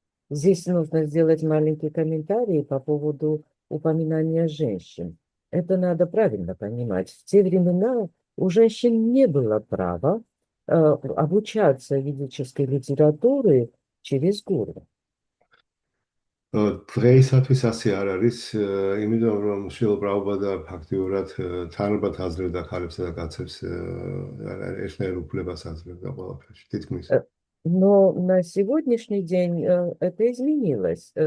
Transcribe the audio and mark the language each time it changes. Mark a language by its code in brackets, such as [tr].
[ru] Здесь нужно сделать маленький комментарий по поводу упоминания женщин. Это надо правильно понимать. В те времена у женщин не было права обучаться ведической литературы через гуру. [ka] დღეისათვის ასე არ არის, იმიტომ რომ შრილა პრაბჰუპადა ფაქტიურად თანაბრად აძლევდა ქალებსა და კაცებს ერთნაირ უფლებას აძლევდა ყველაფერში, თითქმის. [ru] Но на сегодняшний день это изменилось.